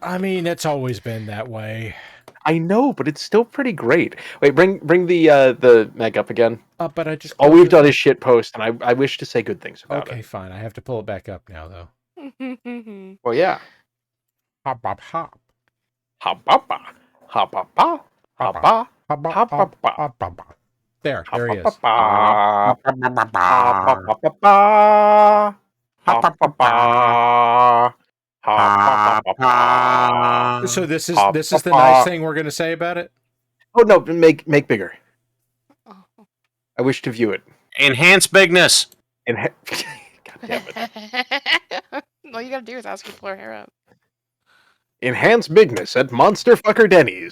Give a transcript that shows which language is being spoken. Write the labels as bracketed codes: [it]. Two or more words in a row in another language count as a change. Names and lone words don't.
[en] I mean, it's always been that way. I know, but it's still pretty great. Wait, bring the Meg up again. But I just All we've done is shit post, and I wish to say good things about Okay, it. fine. I have to pull it back up now, though. Well, yeah. Hop, hop, hop. Ha ba ba, ha ba ba, ha ba, Hop, ha ba ba, hop, hop, hop. There he is. ha ba ba, ha ba ba ba, ha ba ba, ha ba ba. So this is the nice thing we're gonna say about it. Oh no, make bigger. Oh. I wish to view it. enhance bigness. God damn it. All you gotta do is ask her to pull her hair up. Enhance bigness at Monster Fucker Denny's.